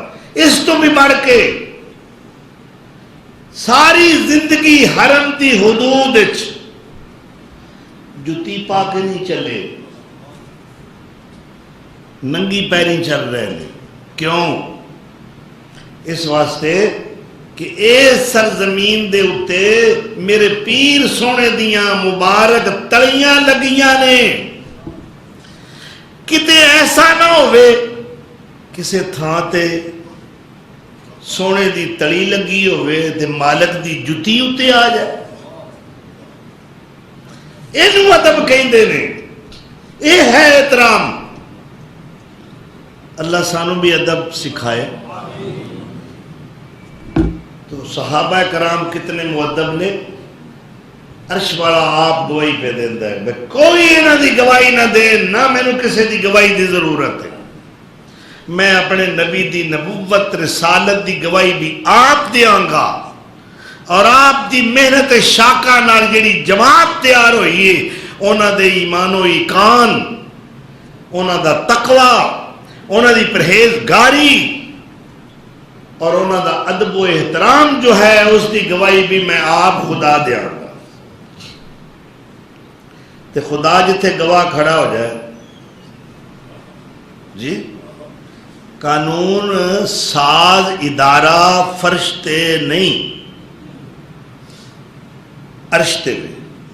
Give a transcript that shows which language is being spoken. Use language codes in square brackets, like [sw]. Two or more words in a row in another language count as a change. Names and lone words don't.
[pa] اس تو بھی بڑھ کے ساری زندگی حرم دی حدود جتی پا کے نہیں چلے، ننگی پیری چل رہے ہیں. کیوں؟ اس واسطے کہ اے سرزمین دے اتے میرے پیر سونے دیاں مبارک تلیاں لگیاں نے. کتے ایسا نہ ہوئے کسے تھاں تے سونے دی تلی لگی ہوئے تے مالک دی جتی اتے آ جائے. اینو ادب کہندے نے، اے ہے احترام. اللہ سانو بھی ادب سکھائے. تو صحابہ کرام کتنے مؤدب نے. عرش والا آپ گواہی پہ دیندہ ہے، کوئی انہاں دی گواہی نہ دے، نہ مینوں کسے دی گواہی دی ضرورت ہے. میں اپنے نبی دی نبوت رسالت دی گواہی بھی آپ دیاں گا، اور آپ دی محنت شاکہ نال جڑی جماعت تیار ہوئی ہے انہاں دے ایمان و ایقان، انہاں دا تقوی، انہاں دی پرہیزگاری اور انہاں دا ادب و احترام جو ہے اس دی گواہی بھی میں آپ خدا دیاں گا. تے خدا جتھے گواہ کھڑا ہو جائے جی، قانون ساز ادارہ فرش تے نہیں عرش تے بھی.